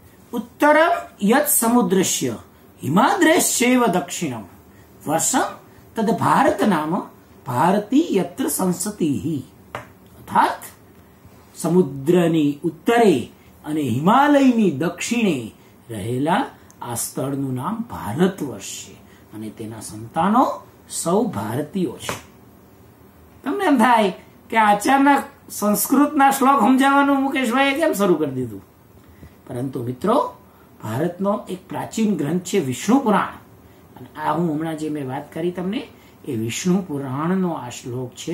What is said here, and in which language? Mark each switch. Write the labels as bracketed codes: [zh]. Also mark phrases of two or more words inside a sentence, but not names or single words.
[sa] उत्तरम यत् समुद्रस्य हिमाद्रेश्चैव दक्षिणम वर्षम तद भारत नाम भारती यत्र संसतिः। [gu] अर्थात સમુદ્રની ઉત્તરે અને હિમાલયની દક્ષિણે રહેલા આ સ્થળનું નામ ભારત વર્ષ છે અને તેના સંતાનો સૌ ભારતીયો છે। તમને એમ થાય કે અચાનક સંસ્કૃતના શ્લોક સમજાવવાનું મુકેશભાઈએ કેમ શરૂ કરી દીધું, પરંતુ મિત્રો ભારતનો એક પ્રાચીન ગ્રંથ છે વિષ્ણુ પુરાણ, અને આ હું હમણાં જે મેં વાત કરી તમને એ વિષ્ણુ પુરાણનો આ શ્લોક છે।